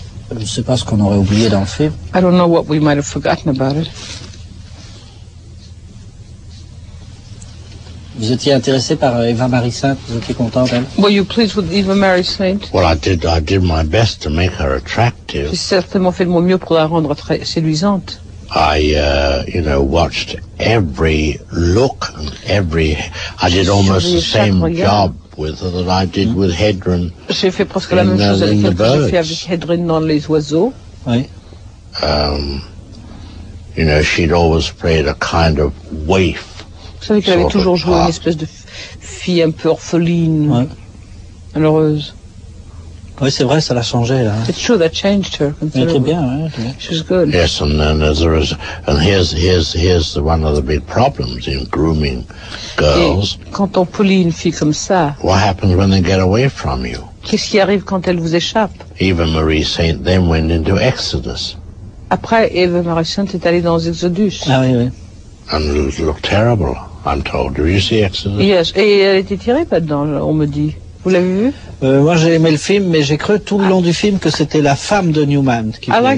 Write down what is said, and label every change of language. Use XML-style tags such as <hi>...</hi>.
<fr>Je ne sais pas ce qu'on aurait oublié dans le film.</fr> <en>I don't know what we might have forgotten about it.</en> <fr>Vous étiez intéressé par Eva Marie Saint, vous étiez content d'elle?</fr> <en>Were you pleased with Eva Marie Saint? Well, I did my best to make her attractive.</en> <fr>J'ai certainement fait de mon mieux pour la rendre très séduisante.</fr> <en>I, watched every look and I did almost the same job with her that I did with Hedren.</en> <fr>J'ai fait presque la même chose avec elle que j'ai fait avec Hedren dans Les Oiseaux. Oui.</fr> <en>She'd always played a kind of waif.</en> <fr>Vous savez qu'elle avait toujours joué une espèce de fille un peu orpheline, malheureuse. Oui, c'est vrai, ça l'a changé, là.</fr> <en>It's true, that changed her considerably.</en> <fr>Très bien, oui.</fr> <en>She was good. Yes, and here's one of the big problems in grooming girls.</en> <fr>Et quand on polie une fille comme ça,</fr> <en>what happens when they get away from you?</en> <fr>Qu'est-ce qui arrive quand elle vous échappe?</fr> <en>Eva Marie Saint then went into Exodus.</en> <fr>Après, Eva Marie Saint est allée dans Exodus. Ah oui, oui.</fr> <en>And it looked terrible, I'm told. Did you see Exodus?</en> <fr>Yes, et elle était tirée là-dedans, on me dit. Vous l'avez vu? Moi, j'ai aimé le film, mais j'ai cru tout le long du film que c'était la femme de Newman qui</fr>